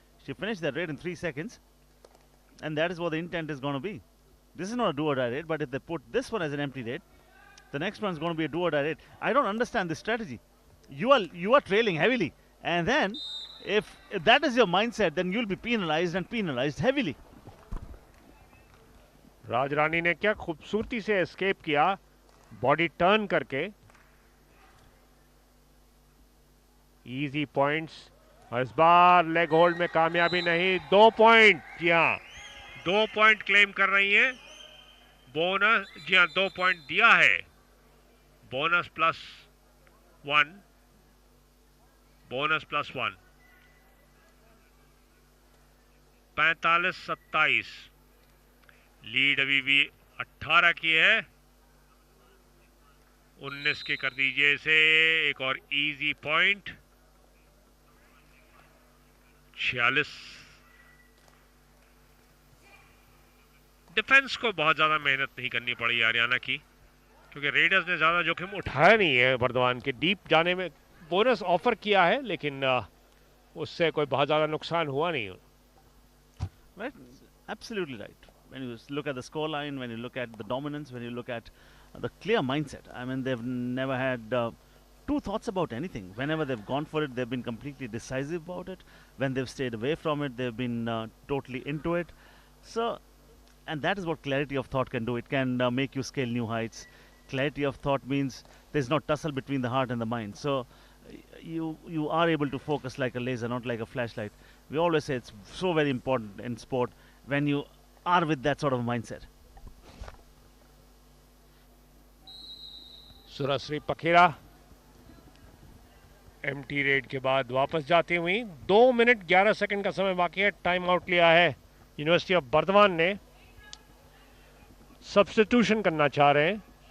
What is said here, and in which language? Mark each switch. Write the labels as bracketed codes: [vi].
[en] She finished that raid in 3 seconds. And that is what the intent is going to be. This is not a do or die raid, but if they put this one as an empty raid, the next one is going to be a do or die raid. I don't understand this strategy. You are trailing heavily, and then if that is your mindset, then you'll be penalized and penalized heavily. [hi] राजरानी ने क्या खूबसूरती से escape किया, body turn करके। Easy points, और इस बार leg hold में कामयाबी नहीं। 2 पॉइंट, जी हाँ 2 पॉइंट क्लेम कर रही हैं। बोनस, जी हाँ 2 पॉइंट दिया है। Bonus +1, bonus +1। 45-27। लीड अभी भी 18 की है। 19 की कर दीजिए इसे। एक और इजी पॉइंट। 46। डिफेंस को बहुत ज्यादा मेहनत नहीं करनी पड़ी हरियाणा की, क्योंकि रेडर्स ने ज्यादा जोखिम उठाया नहीं है। बर्दवान के डीप जाने में बोनस ऑफर किया है, लेकिन उससे कोई बहुत ज्यादा नुकसान हुआ नहीं। [en] Right, absolutely right. When you look at the scoreline, when you look at the dominance, when you look at the clear mindset, I mean, they've never had two thoughts about anything. Whenever they've gone for it, they've been completely decisive about it. When they've stayed away from it, they've been totally into it. So, and that is what clarity of thought can do. It can make you scale new heights. Clarity of thought means there's no tussle between the heart and the mind. So, you are able to focus like a laser, not like a flashlight. We always say it's so very important in sport when you are with that sort of mindset. [hi] Surshree पखेरा empty red के बाद वापस जाती हुई। 2 minute 11 second का समय बाकी है। Time out लिया है यूनिवर्सिटी ऑफ बर्दवान ने। सब्स्टिट्यूशन करना चाह रहे हैं।